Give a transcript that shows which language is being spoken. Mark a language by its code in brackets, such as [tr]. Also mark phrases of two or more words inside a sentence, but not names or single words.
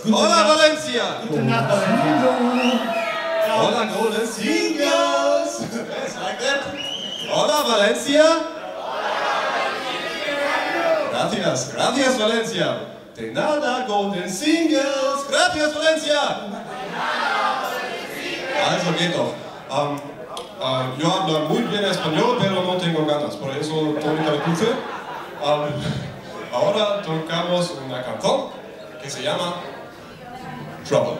[es] Hola, Valencia. Hola, Golden Singers. [en] Like that. [es] Hola, Valencia. Gracias, gracias, Valencia. De nada, Golden Singers. Gracias, Valencia. [de] Also geht doch. [es] Yo hablo muy bien español, pero no tengo ganas, por eso Tónica lo puse. Ahora tocamos una canción que se llama Trouble.